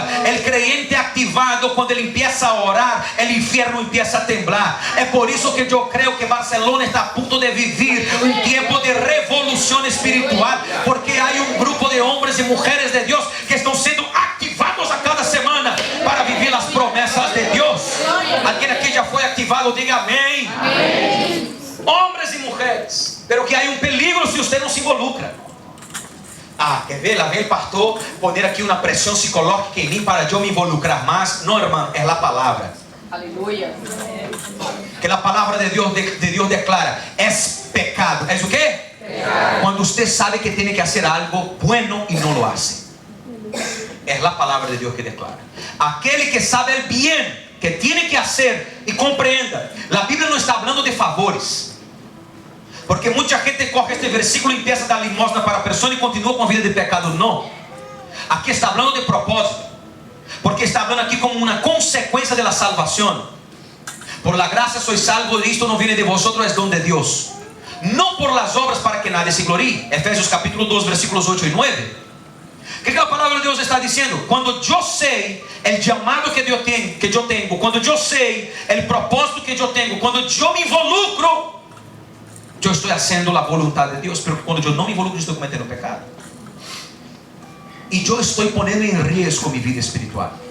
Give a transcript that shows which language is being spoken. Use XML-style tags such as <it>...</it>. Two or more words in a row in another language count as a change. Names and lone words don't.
<es>El creyente activado, cuando él empieza a orar, el infierno empieza a temblar. Es por eso que yo creo que Barcelona está a punto de vivir un tiempo de revolución espiritual, porque hay un grupo de hombres y mujeres de Dios que están siendo activados a cada semana para vivir las promesas</es> <pt>Alguém aqui já foi ativado, diga amém. Amém. Homens e mulheres, pero que há um peligro se você não se involucra. Ah, quer ver? Lá vem o pastor poner aqui uma pressão psicológica em mim para eu me involucrar mais. Não, irmão, é a palavra. Aleluia. Que a palavra de Deus declara: é pecado. É o quê? Pecado. Quando você sabe que tem que fazer algo bueno e não</pt> <es>lo hace.</es> <pt>É a palavra de Deus que declara. Aquele que sabe o bem que tem que fazer e compreenda. A Bíblia não está falando de favores. Porque muita gente</pt> <es>coge este versículo</es> <pt>e</pt> <es>empieza a dar limosna</es> <pt>para a pessoa e continua com a vida de pecado. Não. Aqui está falando de propósito. Porque está falando aqui como uma consequência da salvação.</pt> <es>Por la gracia sois salvos,</es> <pt>isto não</pt> <es>viene de vosotros, es don de Dios. Não por las obras para que nadie se glorie.</es> <pt>Efésios capítulo 2, versículos 8 e 9. O que a palavra de Deus está dizendo? Quando eu sei o chamado que eu tenho, quando eu sei o propósito que eu tenho, quando eu me involucro, eu estou fazendo a vontade de Deus. Mas quando eu não me involucro, eu estou cometendo pecado. E eu estou ponendo em risco minha vida espiritual.</pt>